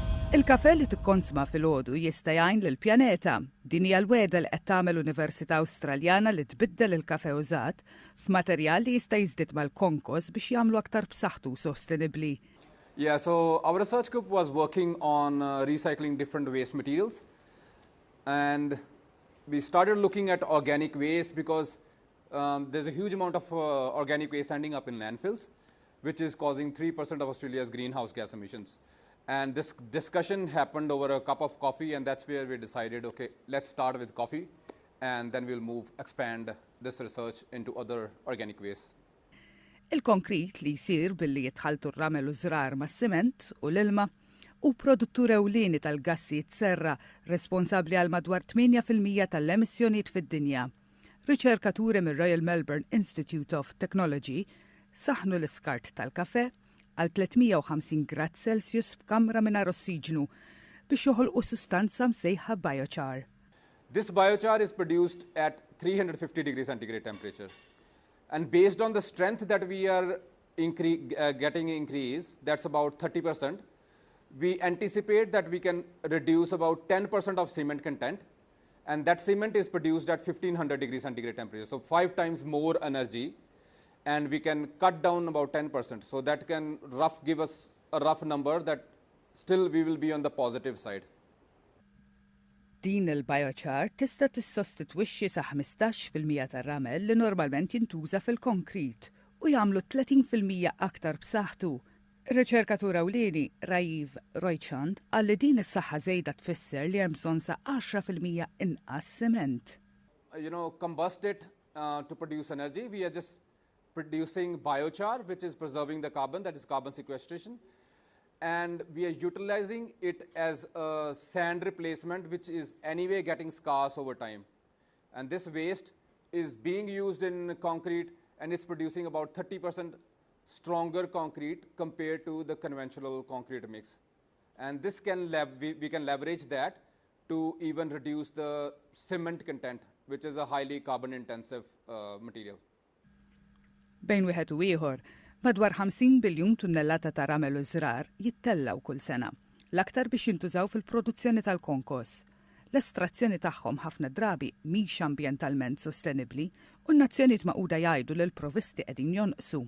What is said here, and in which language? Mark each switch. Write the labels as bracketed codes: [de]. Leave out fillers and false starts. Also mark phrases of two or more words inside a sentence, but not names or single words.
[mt] Il-kafe li tikkonsma fil-għodu jista' jgħin lill-pjaneta. Din hija l-weda li qed tagħmel Università Awstraljana li tbiddel il-kafe użat f'materjal li jista' jiżdied mal-konkos biex jagħmlu aktar b'saħħtu sostenibbli. [en] Yeah, so our research group was working on recycling different waste materials, and we started looking at organic waste because there's a huge amount of organic waste ending up in landfills, which is causing 3% of Australia's greenhouse gas emissions. And this discussion happened over a cup of coffee, and that's where we decided, okay, let's start with coffee, and then we'll expand this research into other organic waste. [mt] Il-konkrit li jsir billi jitħaltu r-ramel u żrar mas-siment u l-ilma u produttur ewlieni tal-gassi serra responsabbli għal madwar 8% tal-emissjonijiet fid-dinja. Riċerkaturi mir-Royal Melbourne Institute of Technology saħnu l-iskart tal-kafe għal 350 grad Celsius f'kamra mingħajr ossiġnu biex joħolqu sustanza msejħa biochar. [en] This biochar is produced at 350 degrees centigrade temperature. And based on the strength that we are getting increase, that's about 30%, we anticipate that we can reduce about 10% of cement content, and that cement is produced at 1500 degrees centigrade temperature, so 5 times more energy, and we can cut down about 10%. So that can give us a rough number that still we will be on the positive side. [mt] Din il-biochar tista' tissostitwixxi sa 15% tar-ramel li normalment jintuża fil-konkrit u jagħmlu 30% aktar b'saħħtu. Ir-riċerkatur ewlieni Rajiv Roychand qal li din is-saħħa żejda tfisser li hemm bżonn sa 10% inqas siment. [en] Combust it to produce energy. We are just producing biochar, which is preserving the carbon, that is carbon sequestration. And we are utilizing it as a sand replacement, which is anyway getting scarce over time. And this waste is being used in concrete, and it's producing about 30% stronger concrete compared to the conventional concrete mix. And this we can leverage that to even reduce the cement content, which is a highly carbon intensive material. [mt] Bejn wieħed u ieħor, madwar 50 biljun tunnellata ta' ramel u żrar jittellaw kull sena, l-aktar biex jintużaw fil-produzzjoni tal-konkos. L-estrazzjoni tagħhom ħafna drabi mhix ambjentalment sostenibbli u n-nazzjonijiet Magħquda jgħidu li l-provisti qegħdin jonqsu.